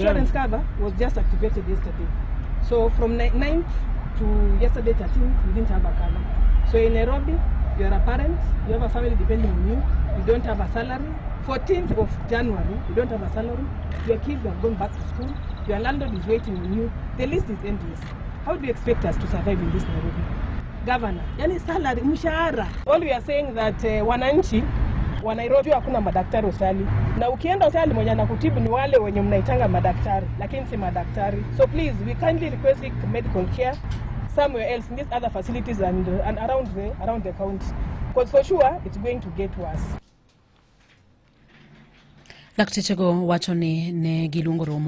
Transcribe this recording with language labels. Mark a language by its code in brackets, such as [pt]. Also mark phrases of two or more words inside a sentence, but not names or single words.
[en] Insurance cover was just activated yesterday. So from 9th to yesterday 13th, we didn't have a cover. So in Nairobi, you are a parent, you have a family depending on you don't have a salary. 14th of January, you don't have a salary, your kids have gone back to school, your landlord is waiting on you, the list is endless. How do you expect us to survive in this Nairobi? [sw] Governor, yani salary, mshahara. [en] All we are saying that [sw] wananchi wa Nairobi hakuna madaktari hospitali. Na ukienda hospitali mwenye anakutibu ni wale wenye mnaitanga madaktari, lakini si madaktari. [en] So please, we kindly request medical care somewhere else in these other facilities and around the county. Because for sure, it's going to get worse. [luo] Lakteche go wacho ni ne giluongo romo